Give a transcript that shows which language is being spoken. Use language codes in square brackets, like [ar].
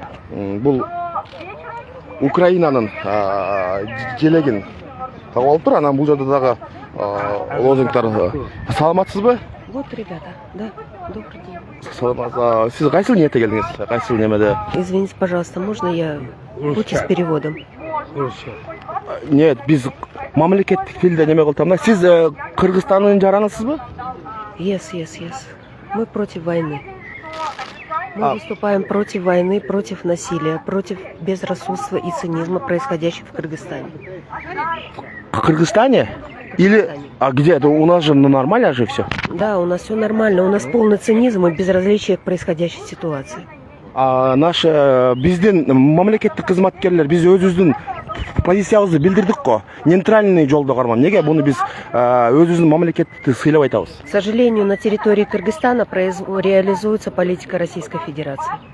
[ky] Бул Украинанын желегин тагып алып тур. Анан бул жерде дагы лозунгтар. Саламатсызбы? [ru] Вот, ребята, да, добрый день. [ky] Сиз кайсыл ниетте келдиңиз? Кайсыл немеде? [ru] Извините, пожалуйста, можно я будьте с переводом? [ky] Нет, биз мамлекеттик тилде неме кылып тамда. Сиз Кыргызстандын жаранысызбы? [ru] Yes. Мы против войны. Мы выступаем против войны, против насилия, против безрассудства и цинизма, происходящих в Кыргызстане. В Кыргызстане? Или где? Это у нас же нормально же все? Да, у нас все нормально. У нас полный цинизм и безразличие к происходящей ситуации. [ky] Наш биздин мамлекеттик кызматкерлер биз өзүбүздүн позициябызды билдирдик го. Нейтральный жолдо карман. Неге буну биз өзүбүздүн мамлекетти сыйлап айтабыз? [ru] К сожалению, на территории Кыргызстана реализуется политика Российской Федерации.